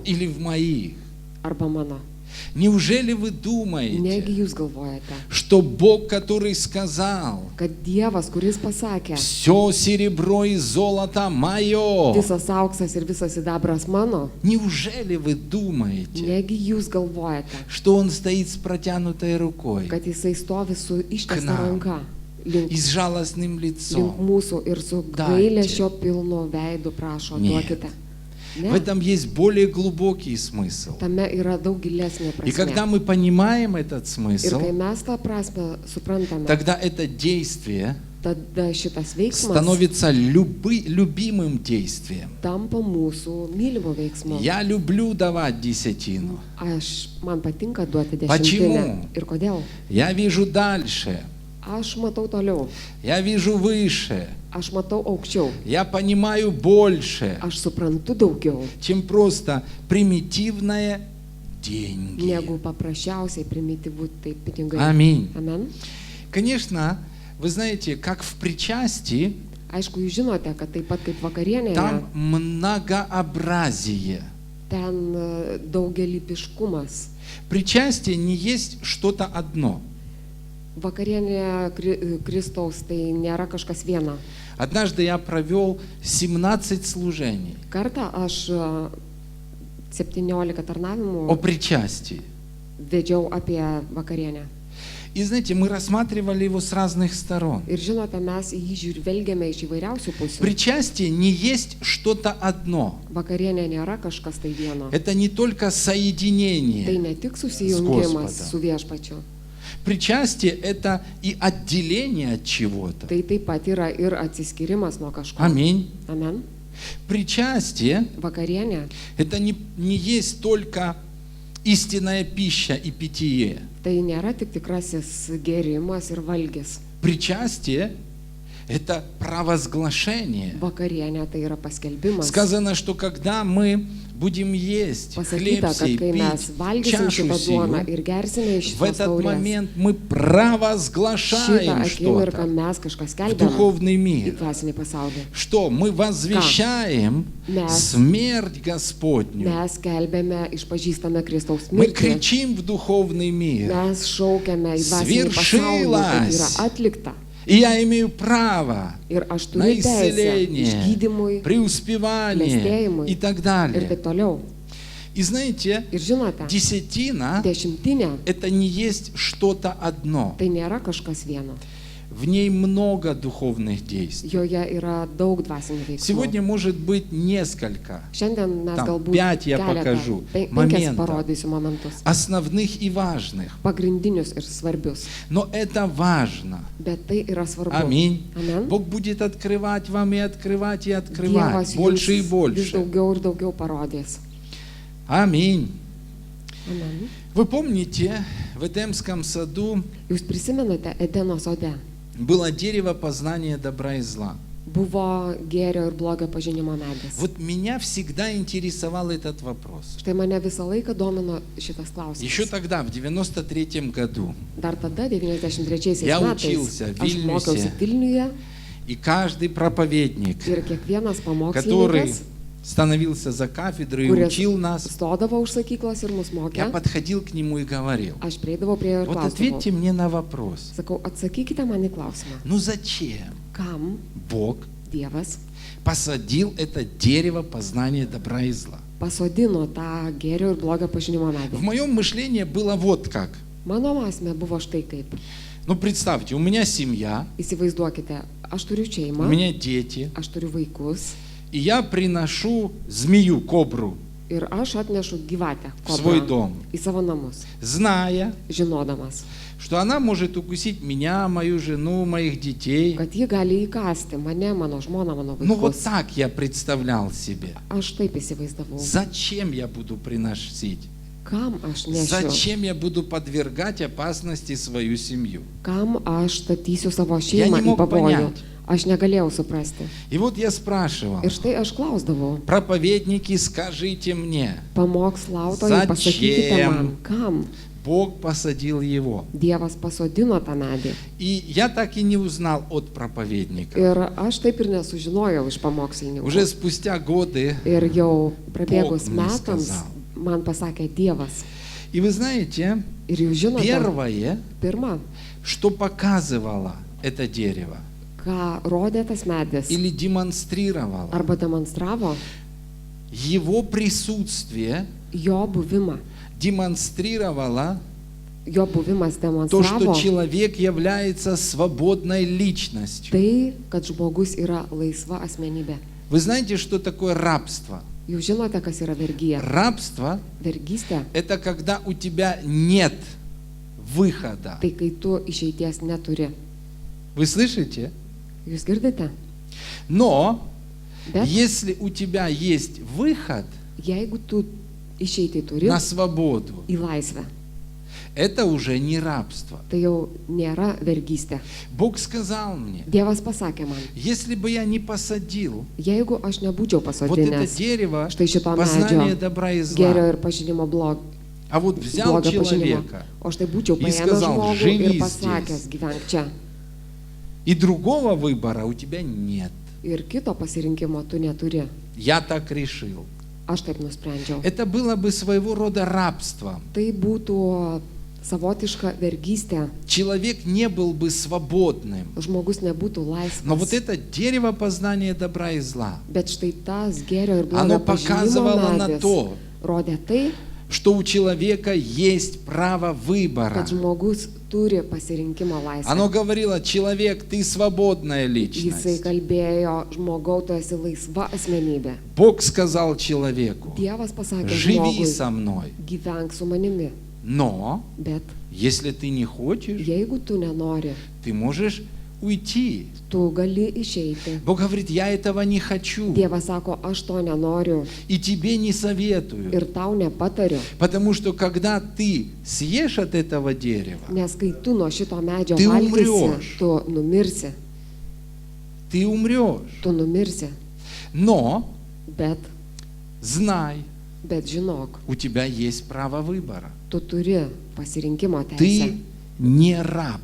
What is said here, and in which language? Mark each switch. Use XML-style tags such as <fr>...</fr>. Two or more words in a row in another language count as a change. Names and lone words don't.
<ru>или в моих?</ru> <lt>arba mano?</lt> <ru>Неужели вы</ru> <lt>Negi</lt> <ru>думаете,</ru> <lt>jūs galvojate,</lt> <ru>что Бог, который сказал,</ru> <lt>kad Dievas, kuris pasakė,</lt> <ru>все серебро и золото мое,</ru> <lt>visas auksas ir visas sidabras mano,</lt> <ru>неужели вы думаете,</ru> <lt>negi jūs galvojate,</lt> <ru>что Он стоит с протянутой рукой</ru> <lt>kad jisai stovi su ištiesta Knam. ranka link,</lt> <ru>и с жалостным</ru> <lt>link</lt> <ru>лицом?</ru> <lt>mūsų ir su gailesčio pilnu veidu prašo,</lt> <ru>Нет.</ru> <lt>duokite.</lt> <ru>В</ru> <lt>Ne,</lt> <ru>этом есть более глубокий смысл.</ru> <lt>tame yra daug gilesnė</lt> <ru>И когда</ru> <lt>prasme.</lt> <ru>мы понимаем этот</ru> <lt>Ir</lt> <ru>смысл,</ru> <lt>kai mes tą prasme suprantame,</lt> <ru>тогда это действие</ru> <lt>tada šitas veiksmas</lt> <ru>становится любимым действием.</ru> <lt>tampa mūsų mylimų veiksmų.</lt> <ru>Я люблю давать десятину.</ru> <lt>Man patinka duoti</lt> <ru>Почему?</ru> <lt>dešimtinę. Ir kodėl?</lt> <ru>Я вижу дальше,</ru> <lt>Aš matau toliau,</lt> <ru>я вижу выше,</ru> <lt>aš matau aukščiau,</lt> <ru>я понимаю больше,</ru> <lt>aš suprantu daugiau,</lt> <ru>чем просто примитивные деньги.</ru> <lt>negu paprasčiausiai primityvų tai pinigai.</lt> <ru>Аминь.</ru> <lt>Amen.</lt> <ru>Конечно, вы знаете, как в причастии,</ru> <lt>Aišku, jūs žinote, kad taip pat kaip vakarienėje,</lt> <ru>там многообразие.</ru> <lt>ten daugelypiškumas.</lt> <ru>Причастие не есть что-то одно.</ru> <lt>Vakarienėje Kristaus tai nėra kažkas viena.</lt> <ru>Однажды я провел 17 служений</ru> <lt>Kartą aš 17</lt> <ru>о</ru> <lt>tarnavimų</lt> <ru>причастии.</ru> <lt>vedžiau apie vakarienę.</lt> <ru>И знаете, мы рассматривали его с разных сторон.</ru> <lt>Ir žinote, mes į jį žvelgiame iš įvairiausių pusių.</lt> <ru>Причастие не есть что-то одно.</ru> <lt>Vakarienė nėra kažkas tai vieno.</lt> <ru>Это не только</ru> <lt>Tai</lt> <ru>соединение.</ru> <lt>ne tik susijungimas</lt> <ru>Господом.</ru> <lt>su viešpačiu.</lt> <ru>Причастие – это и отделение от чего-то.</ru> <lt>Tai taip pat yra ir atsiskirimas nuo kažko.</lt> <ru>Аминь.</ru> <lt>Amen.</lt> <ru>Причастие</ru> <lt>Vakarienė</lt> <ru>– это не есть только истинная пища и питье.</ru> <lt>tai nėra tik tikrasis gėrimas ir valgis.</lt> <ru>Причастие это провозглашение.</ru> <lt>Vakarienė tai yra paskelbimas.</lt> <ru>Сказано, что когда мы будем есть хлеб</ru> <lt>Pasakyta, kad</lt> <ru>сей,</ru> <lt>kai mes</lt> <ru>пить</ru> <lt>valgysim</lt> <ru>чашу</ru> <lt>šitą duoną</lt> <ru>сию,</ru> <lt>ir gersime iš</lt> <ru>в</ru> <lt>šitos</lt> <ru>этот</ru> <lt>taurės,</lt> <ru>момент мы</ru> <lt>šitą</lt> <ru>провозглашаем</ru> <lt>akimirką</lt> <ru>что-то</ru> <lt>mes kažką</lt> <ru>в</ru> <lt>skelbiame</lt> <ru>духовный</ru> <lt>į</lt> <ru>мир.</ru> <lt>dvasinį pasaulį.</lt> <ru>Что? Мы возвещаем</ru> <lt>Mes-</lt> <ru>смерть Господню.</ru> <lt>Mes skelbiame, išpažįstame Kristaus</lt> <ru>Мы</ru> <lt>mirtį.</lt> <ru>кричим в духовный мир.</ru> <lt>Mes šaukiame į dvasinį pasaulį, kad</lt> <ru>Sviršilas.</ru> <lt>yra atlikta.</lt> <ru>И я имею право</ru> <lt>Ir aš</lt> <ru>на</ru> <lt>turiu teisę</lt> <ru>исцеление,</ru> <lt>išgydymui</lt> <ru>преуспевание</ru> <lt>klestėjimui</lt> <ru>и так</ru> <lt>ir</lt> <ru>далее.</ru> <lt>taip toliau.</lt> <ru>И знаете,</ru> <lt>Ir žinote,</lt> <ru>десятина</ru> <lt>dešimtinė</lt> <ru>это не есть что-то одно.</ru> <lt>tai nėra kažkas vieno.</lt> <ru>В ней много духовных действий.</ru> <lt>Joje yra daug dvasinių veiksmų.</lt> <ru>Сегодня может быть несколько</ru> <lt>Šiandien mes</lt> <ru>Tam</ru> <lt>galbūt</lt> <ru>5 я</ru> <lt>keletą,</lt> <ru>покажу</ru> <lt>5</lt> <ru>моментов.</ru> <lt>parodysiu momentus.</lt> <ru>основных и важных.</ru> <lt>Pagrindinius ir svarbius.</lt> <ru>Но это важно.</ru> <lt>Bet tai yra svarbu.</lt> <ru>Аминь.</ru> <lt>Amen.</lt> <ru>Бог будет открывать вам и открывать, и</ru> <lt>Dievas</lt> <ru>открывать. Больше и</ru> <lt>jums vis</lt> <ru>больше.</ru> <lt>daugiau ir daugiau parodys.</lt> <ru>Аминь.</ru> <lt>Amen.</lt> <ru>Вы помните, в Эдемском саду</ru> <lt>Jūs prisimenate Edeno sode?</lt> <ru>было дерево познания добра и зла.</ru> <lt>Buvo gėrio ir blogio pažinimo medis.</lt> <ru>Вот меня всегда интересовал этот вопрос.</ru> <lt>Štai mane visą laiką domino šitas</lt> <ru>Еще</ru> <lt>klausimas.</lt> <ru>тогда, в 93 году,</ru> <lt>Dar tada, 93</lt> <ru>Я</ru> <lt>metais,</lt> <ru>учился</ru> <lt>aš</lt> <ru>Vilniuje.</ru> <lt>mokiausi Vilniuje</lt> <ru>и каждый проповедник,</ru> <lt>ir kiekvienas</lt> <ru>который</ru> <lt>pamokslininkas,</lt> <ru>становился за кафедрой и</ru> <lt>kuris</lt> <ru>учил нас,</ru> <lt>stodavo už sakyklos ir mus</lt> <ru>я</ru> <lt>mokė,</lt> <ru>подходил к нему и говорил:</ru> <lt>aš prieidavau prie jo ir</lt> <ru>вот</ru> <lt>klausdavau.</lt> <ru>ответьте мне на вопрос.</ru> <lt>Sakau, atsakykite man į klausimą.</lt> <ru>Ну зачем</ru> <lt>Kam</lt> <ru>Бог</ru> <lt>Dievas</lt> <ru>посадил это дерево познания добра и зла?</ru> <lt>pasodino tą gėrio ir blogio pažinimo</lt> <ru>В</ru> <lt>medį?</lt> <ru>моем мышлении было вот как.</ru> <lt>Mano mąsme buvo štai kaip.</lt> <ru>Ну представьте, у меня семья,</ru> <lt>Įsivaizduokite, aš turiu</lt> <ru>у</ru> <lt>šeimą,</lt> <ru>меня дети,</ru> <lt>aš turiu vaikus</lt> <ru>и я приношу змею, кобру,</ru> <lt>ir aš atnešu gyvatę</lt> <ru>в свой</ru> <lt>kobrą</lt> <ru>дом,</ru> <lt>į savo namus,</lt> <ru>зная,</ru> <lt>žinodamas,</lt> <ru>что она может укусить меня, мою жену, моих детей.</ru> <lt>kad ji gali įkąsti mane, mano žmoną, mano</lt> <ru>Ну вот</ru> <lt>vaikus.</lt> <ru>так я представлял себе.</ru> <lt>Aš taip įsivaizdavau.</lt> <ru>Зачем я буду приносить?</ru> <lt>Kam aš nešiu?</lt> <ru>Зачем я буду подвергать опасности свою семью?</ru> <lt>Kam aš statysiu savo</lt> <ru>Я</ru> <lt>šeimą</lt> <ru>не</ru> <lt>į</lt> <ru>мог</ru> <lt>pavojų?</lt> <ru>понять.</ru> <lt>Aš negalėjau suprasti.</lt> <ru>И вот я спрашивал:</ru> <lt>Ir štai aš klausdavau,</lt> <ru>проповедники, скажите мне,</ru> <lt>pamokslautojai, pasakykite</lt> <ru>Зачем?</ru> <lt>man, kam</lt> <ru>Бог посадил его?</ru> <lt>Dievas pasodino tą medį.</lt> <ru>И я так и не узнал от проповедника.</ru> <lt>Ir aš taip ir nesužinojau iš</lt> <ru>Уже</ru> <lt>pamokslininkų.</lt> <ru>спустя годы.</ru> <lt>Ir jau prabėgus</lt> <ru>Бог мне</ru> <lt>metams</lt> <ru>сказал.</ru> <lt>man pasakė Dievas.</lt> <ru>И вы знаете,</ru> <lt>Ir jūs žinote,</lt> <ru>первое,</ru> <lt>pirma,</lt> <ru>что показывало это дерево</ru> <lt>ką rodė tas medis</lt> <ru>или демонстрировало</ru> <lt>arba demonstravo,</lt> <ru>его присутствие,</ru> <lt>jo buvimą.</lt> <ru>демонстрировало</ru> <lt>Jo buvimas</lt> <ru>то, что</ru> <lt>demonstravo</lt> <ru>человек является свободной личностью.</ru> <lt>tai, kad žmogus yra laisva asmenybė.</lt> <ru>Вы знаете, что такое рабство?</ru> <lt>Jūs žinote, kas yra vergyja.</lt> <ru>Рабство</ru> <lt>Vergystė</lt> <ru>– это когда у тебя нет выхода.</ru> <lt>tai, kai tu išeities neturi.</lt> <ru>Вы слышите?</ru> <lt>Jūs girdite?</lt> <ru>Но</ru> <lt>Bet</lt> <ru>если у тебя есть выход</ru> <lt>jeigu tu išeiti turi</lt> <ru>на свободу,</ru> <lt>į laisvę,</lt> <ru>это уже не рабство.</ru> <lt>tai jau nėra vergystė.</lt> <ru>Бог сказал мне:</ru> <lt>Dievas pasakė man,</lt> <ru>если бы я не посадил</ru> <lt>jeigu aš nebūčiau</lt> <ru>вот это</ru> <lt>pasodinęs</lt> <ru>дерево</ru> <lt>štai šito</lt> <ru>познания</ru> <lt>medžio</lt> <ru>добра и</ru> <lt>gėrio</lt> <ru>зла,</ru> <lt>ir pažinimo</lt> <ru>а вот взял</ru> <lt>blogio pažinimo,</lt> <ru>человека</ru> <lt>o štai būčiau</lt> <ru>и</ru> <lt>paėmęs</lt> <ru>сказал:</ru> <lt>žmogų</lt> <ru>«Живи</ru> <lt>ir</lt> <ru>здесь».</ru> <lt>pasakęs, gyvenk čia.</lt> <ru>и другого выбора у тебя нет.</ru> <lt>Ir kito pasirinkimo tu neturi.</lt> <ru>Я так решил.</ru> <lt>Aš taip nusprendžiau.</lt> <ru>Это было бы своего рода рабство.</ru> <lt>Tai būtų savotiška vergystė.</lt> <ru>Человек не был бы свободным.</ru> <lt>Žmogus nebūtų</lt> <ru>Но вот</ru> <lt>laisvas.</lt> <ru>это дерево познания добра и зла,</ru> <lt>Bet štai tas gėrio ir blogio</lt> <ru>оно</ru> <lt>pažinimo</lt> <ru>показывало на</ru> <lt>medis</lt> <ru>то,</ru> <lt>rodė tai,</lt> <ru>что у человека есть право выбора.</ru> <lt>kad žmogus turi pasirinkimo laisvę.</lt> <ru>Оно говорило: человек, ты свободная</ru> <lt>Jisai</lt> <ru>личность.</ru> <lt>kalbėjo, žmogau, tu esi laisva asmenybė.</lt> <ru>Бог сказал человеку:</ru> <lt>Dievas pasakė</lt> <ru>живи</ru> <lt>žmogui,</lt> <ru>со мной.</ru> <lt>gyvenk su manimi.</lt> <ru>Но</ru> <lt>Bet</lt> <ru>если ты не хочешь,</ru> <lt>jeigu tu nenori,</lt> <ru>ты можешь уйти.</ru> <lt>tu gali išeiti.</lt> <ru>Бог говорит: я этого не хочу.</ru> <lt>Dievas sako, aš to nenoriu</lt> <ru>И тебе не советую.</ru> <lt>ir tau nepatariu.</lt> <ru>Потому что когда ты съешь от этого дерева,</ru> <lt>Nes kai tu nuo šito medžio Tai valgysi,</lt> <ru>umrieš.</ru> <lt>tu numirsi.</lt> <ru>ты умрешь.</ru> <lt>tu numirsi.</lt> <ru>Но</ru> <lt>Bet,</lt> <ru>знай,</ru> <lt>žinok,</lt> <ru>у тебя есть право выбора.</ru> <lt>tu turi pasirinkimo teisę.</lt> <ru>Ты не раб,</ru>